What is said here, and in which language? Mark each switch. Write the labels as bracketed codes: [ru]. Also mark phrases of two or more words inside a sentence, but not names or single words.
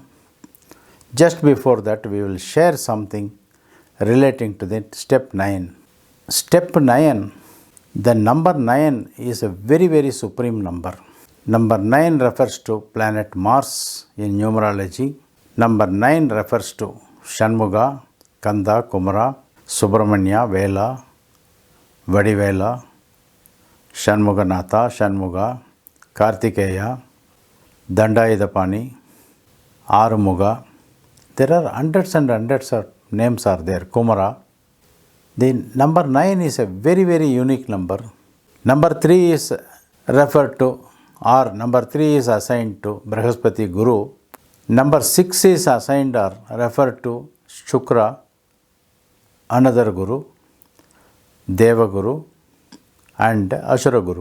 [en] Just before that, we will share something relating to the step 9. Step 9, the number 9 is a very, very supreme number. Number 9 refers to planet Mars in numerology. Number 9 refers to Shanmuga, Kanda, Kumara, Subramanya, Vela, Vadivela, Shanmuganatha, Shanmuga, Kartikeya, Dandayidapani, Arumuga. There are hundreds and hundreds of names are there. Kumara. The number 9 is a very, very unique number. Number 3 is referred to, or number 3 is assigned to Brahaspati Guru. Number 6 is assigned or referred to Shukra, another Guru, Deva Guru, and Ashura Guru.